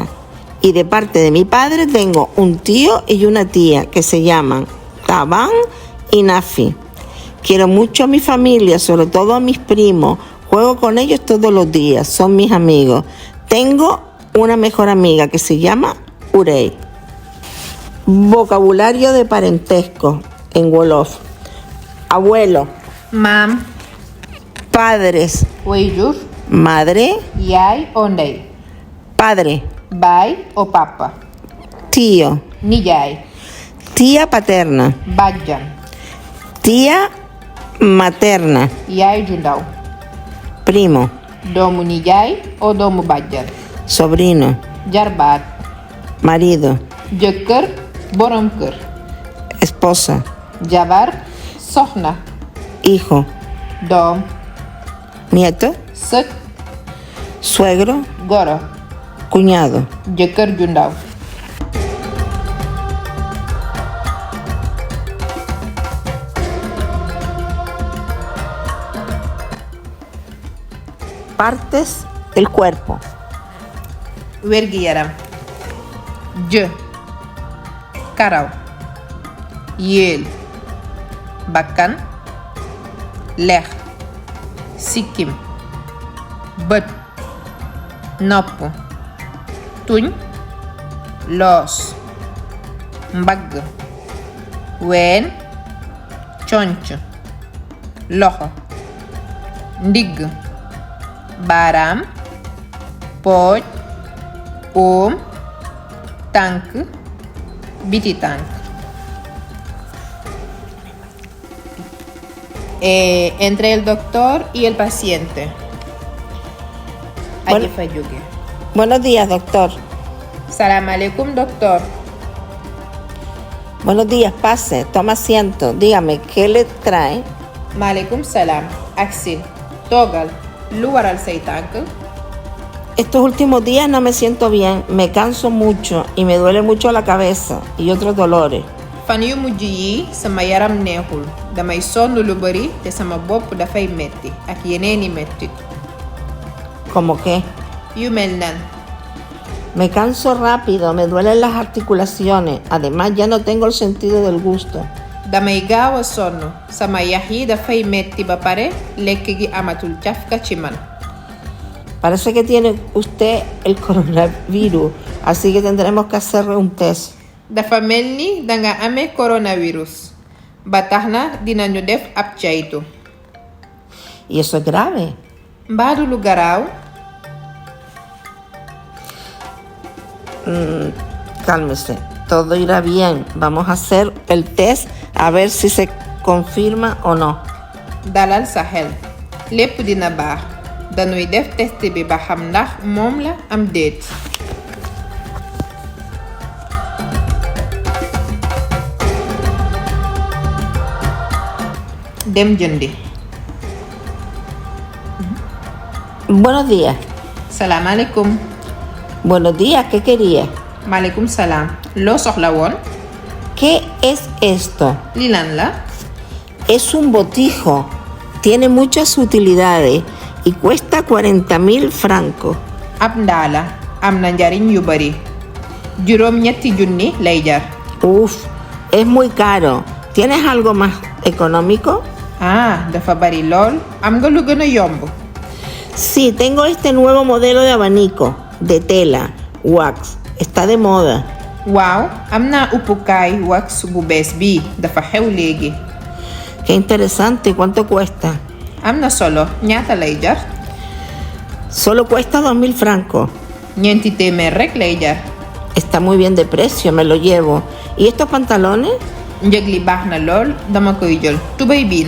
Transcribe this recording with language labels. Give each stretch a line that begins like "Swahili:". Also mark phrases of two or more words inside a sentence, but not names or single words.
Spanish: Y de parte de mi padre tengo un tío y una tía que se llaman Taban y Nafi. Quiero mucho a mi familia, sobre todo a mis primos. Juego con ellos todos los días, son mis amigos. Tengo una mejor amiga que se llama Urey. Vocabulario de parentesco en Wolof. Abuelo.
Wolof: Maam.
Spanish: Padres.
Wolof: Waajur.
Spanish: Madre.
Wolof: Yaay o ndey.
Spanish: Padre.
Wolof: Baay o papa.
Spanish: Tío.
Wolof: Nijaay.
Spanish: Tía paterna.
Wolof: Bàjjan.
Spanish: Tía materna.
Wolof: Yaay ju ndaw.
Spanish: Primo.
Wolof: Doomu nijaay o doomu bàjjan.
Spanish: Sobrino.
Wolof: Jarbaat.
Spanish: Marido.
Wolof: Jëkkër. Borom kër.
Spanish: Esposa.
Wolof: Jabar. Soxna.
Spanish: Hijo.
Wolof: Doom.
Spanish: Nieto.
Wolof: Sët.
Spanish: Suegro.
Wolof: Goro.
Spanish: Cuñado.
Wolof: Jëkkër ju ndaw.
Spanish: Partes del cuerpo.
Wolof: Wérgi yaram. Jë. Karaw. Yéel. Bakkan. Lex. Sikkim. Bët. Nopp. Tuñ. Loos. Mbagg. Ween. Conc. Loxo. Ndigg. Baaraam. Pooj. Oom. Tànk. Biti tànk.
Spanish: Entre el doctor y el paciente.
Wolof: Aji fa jóge.
Spanish: Buenos días, doctor.
Wolof: Salaamaaleykum, doctor.
Spanish: Buenos días, pase, toma asiento. Dígame, ¿qué le trae?
Wolof: Maaleykum salaam. Aksil. Toogal. Lu waral say tànk?
Spanish: Estos últimos días no me siento bien, me canso mucho y me duele mucho la cabeza y otros dolores.
Wolof: Fan yu mujj yi sama yaram neexul damay sonn lu bari te sama bopp dafay metti ak yeneeni mettit.
Spanish: ¿Cómo qué?
Wolof: Yu mel nan.
Spanish: Me canso rápido, me duelen las articulaciones, además ya no tengo el sentido del gusto.
Wolof: Damay gaaw a sonn sama yax yi dafay metti ba pare lekk gi amatul cafka ci man.
Spanish: Parece que tiene usted el coronavirus, así que tendremos que hacerle un test.
Wolof: Dafa mel ni danga amee coronavirus ba tax na dinañu def ab caytu.
Spanish: Y eso es grave.
Wolof: Mbaadu lu garaaw.
Spanish: Cálmese, todo irá bien. Vamos a hacer el test a ver si se confirma o no.
Wolof: Dalal sa xel lépp dina baax dañuy def test bi ba xam ndax moom la am déet. Dem jëndi.
Spanish: Buenos días.
Wolof: Salaamaaleykum.
Spanish: Buenos días, ¿qué quería?
Wolof: Maaleykum salaam. Loo soxla woon?
Spanish: ¿Qué es esto?
Wolof: Li lan la?
Spanish: Es un botijo. Tiene muchas utilidades y cuesta 40.000 francos.
Wolof: Ab ndaa la am na njariñ yu bari. Juróom ñetti junni lay jar.
Spanish: Uf, es muy caro. ¿Tienes algo más económico?
Wolof: Ah, dafa bari lool. Am nga lu gën a yomb?
Spanish: Sí, tengo este nuevo modelo de abanico de tela, wax. Está de moda.
Wolof: Waaw, am naa uppukaay wax bu bees bii dafa xew léegi.
Spanish: Qué interesante. ¿Cuánto cuesta?
Wolof: Am na solo. Ñaata lay jar?
Spanish: Solo cuesta 2.000 francos.
Wolof: Ñeenti téeméer rek lay jar.
Spanish: Está muy bien de precio, me lo llevo. ¿Y estos pantalones?
Wolof: Njëg li baax na lool dama koy jël.